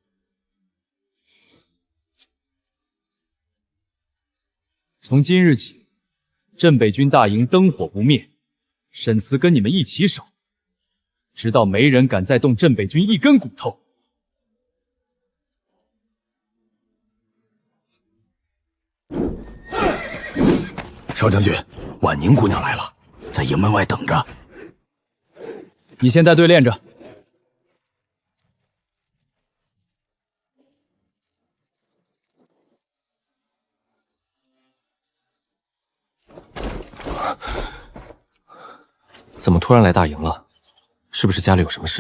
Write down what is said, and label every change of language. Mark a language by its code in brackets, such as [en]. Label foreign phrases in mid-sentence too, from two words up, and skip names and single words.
[zh] 從今日起，鎮北軍大營燈火不滅，沈慈跟你們一起守，直到沒人敢再動鎮北軍一根骨頭。少将軍，婉寧姑娘來了，在營門外等着。你先帶隊練着。怎么突然来大营了？是不是家裡有什么事？